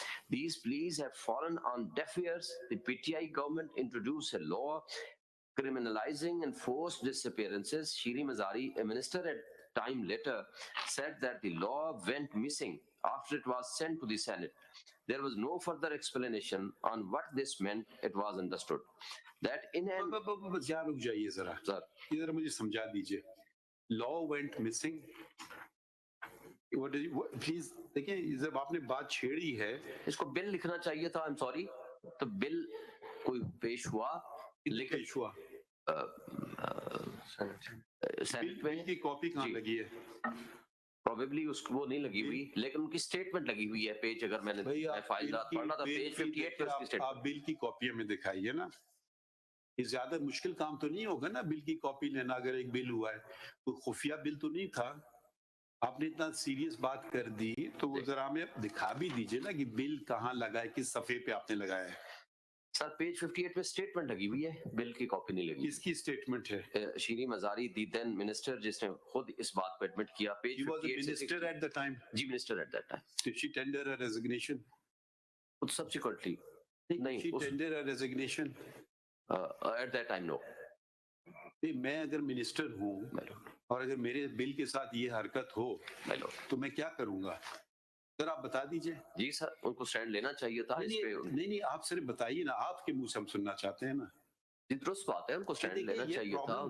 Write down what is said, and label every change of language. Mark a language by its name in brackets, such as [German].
[English] These pleas have fallen on deaf ears. The PTI government introduced a law criminalizing enforced disappearances. Shiri Mazari, a minister at time later, said that the law went missing after it was sent to the Senate. There was no further explanation on what this meant. It was understood that in an... [Urdu] رک جائیے ذرا, ادھر مجھے سمجھا دیجئے. [English] law went missing. [Urdu] Please دیکھیں, جب آپ نے بات چھیڑی ہے, اس کو بل لکھنا چاہیے تھا. [English] I'm sorry. [Urdu] تو بل کوئی پیش ہوا, لیکن پیش ہوا, بل کی کاپی کہاں لگی ہے؟ پروبیبلی اس کو وہ نہیں لگی ہوئی, لیکن ان کی اسٹیٹمنٹ لگی ہوئی ہے. پیج اگر میں نے فائل پڑھنا تھا, پیج 58 پہ اس کی اسٹیٹمنٹ. آپ بل کی کاپی ہمیں دکھائیے نا. یہ زیادہ مشکل کام تو نہیں ہوگا نا بل کی کاپی لینا, اگر ایک بل ہوا ہے. کوئی خفیہ بل تو نہیں تھا. آپ نے اتنا سیریس بات کر دی, تو وہ ذرا ہمیں دکھا بھی دیجئے نا کہ بل کہاں لگا ہے, کس صفحے پہ آپ نے لگایا ہے. سر پیج 58 پہ اسٹیٹمنٹ لگی ہوئی ہے, بل کی کاپی نہیں لگی. کس کی اسٹیٹمنٹ ہے؟ شیری مزاری, دی دین منسٹر, جس نے خود اس بات کو ایڈمٹ کیا. Page 58 [English] Minister at the time. جی minister at that time. Did she tender her resignation? Subsequently [Urdu] نہیں, [English] she tender her resignation? At that time no. [Urdu] میں اگر منسٹر ہوں اور اگر میرے بل کے ساتھ یہ حرکت ہو تو میں کیا کروں گا, سر آپ بتا دیجئے. جی سر, ان کو سٹینڈ لینا چاہیے تھا اس پہ. نہیں آپ صرف بتائیے نا, آپ کے منہ سے ہم سننا چاہتے ہیں نا. جی درست بات ہے, ان کو سٹینڈ لینا چاہیے تھا.